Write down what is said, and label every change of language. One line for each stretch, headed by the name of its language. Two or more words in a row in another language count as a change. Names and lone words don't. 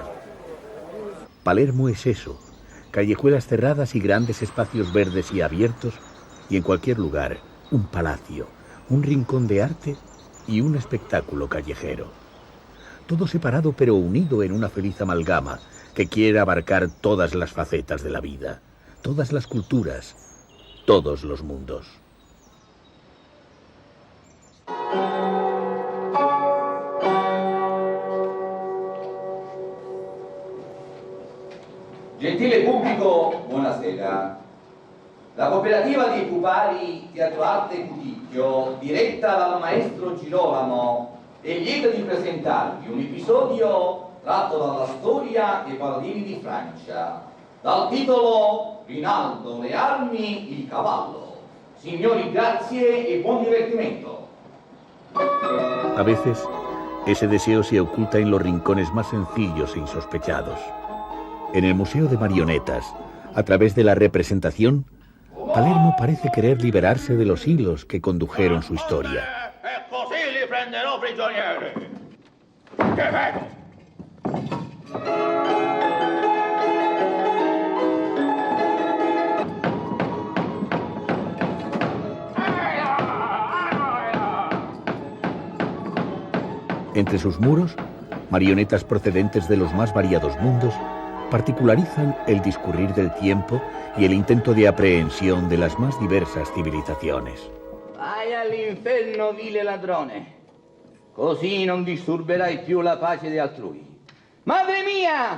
Spanish: Palermo es eso, callejuelas cerradas y grandes espacios verdes y abiertos, y en cualquier lugar, un palacio, un rincón de arte y un espectáculo callejero. Todo separado pero unido en una feliz amalgama que quiere abarcar todas las facetas de la vida, todas las culturas, todos los mundos.
Italian: Gentile pubblico, buonasera. La cooperativa dei pupari Teatro Arte Cuticchio, diretta dal maestro Girolamo, è lieta di presentarvi un episodio tratto dalla storia dei paladini di Francia, dal titolo Rinaldo, le armi, il cavallo. Signori, grazie e buon divertimento.
Spanish: A veces, ese deseo se oculta en los rincones más sencillos e insospechados. En el Museo de Marionetas, a través de la representación, Palermo parece querer liberarse de los hilos que condujeron su historia.
Italian: E così li prenderò prigionieri. Che vedo?
Spanish: Entre sus muros, marionetas procedentes de los más variados mundos particularizan el discurrir del tiempo y el intento de aprehensión de las más diversas civilizaciones.
Italian: Vai all'inferno, vile ladrone. Così non disturberai più la pace di altrui. Madre mia!